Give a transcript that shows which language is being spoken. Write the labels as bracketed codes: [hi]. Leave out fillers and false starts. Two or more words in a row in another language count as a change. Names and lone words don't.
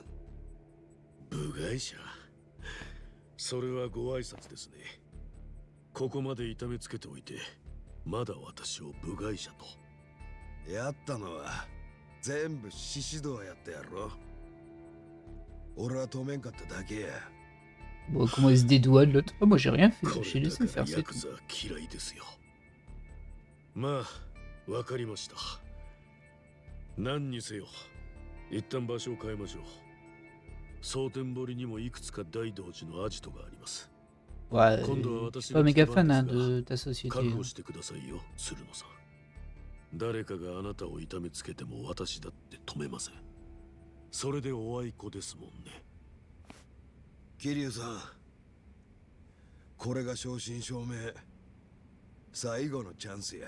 [ja] 部外者？それはご挨拶ですね。ここまで痛めつけておいて、まだ私を部外者と。やったのは全部獅子堂やったやろ。俺は止めんかっただけや。 [fr] Bon, comment il se dédouane l'autre? Oh, moi j'ai rien fait, [ja] こ [fr] j'ai [ja] れだ [fr] laissé [ja] から [fr] faire [ja] ヤ [fr] c'est [ja] ク [fr] tout. [ja] ザ嫌いですよ。まあ、わかりました。何にせよ、一旦場所を変えましょう。蒼天堀にもいくつか大道寺のアジトがあります。 [fr] Ouais, [ja] 今度は [fr] je [ja] 私 [fr] suis [ja] の [fr] pas [ja] 出 [fr] méga [ja] 番 [fr] fan [ja] で [fr] hein, [ja] すが、 [fr] de ta société. [ja] 覚 [fr] hein. [ja] 悟してくださいよ、鶴野さん。誰かがあなたを痛めつけても私だって止めません。それでおあいこですもんね。桐生さん、これが正真正銘最後のチャンスや。